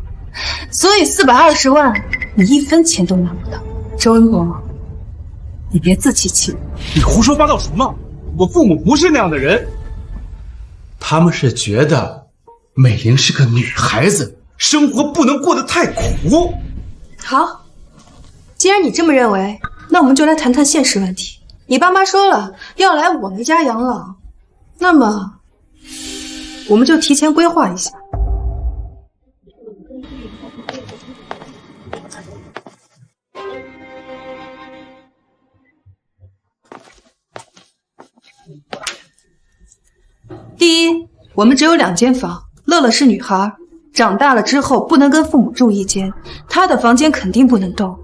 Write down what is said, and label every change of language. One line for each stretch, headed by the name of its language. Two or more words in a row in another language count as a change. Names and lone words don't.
Chinese: 所以420萬，你一分錢都拿不到。周文博，你別自欺欺人。你胡說八道什麼？我父母不是那樣的人，他們是覺得美玲是個女孩子，生活不能過得太苦。好，既然你這麼認為，那我們就來談談現實問題。你爸媽說了要來我們家養老，那麼我們就提前規劃一下。第一，我們只有2間房，樂樂是女孩，長大了之後不能跟父母住一間，她的房間肯定不能動。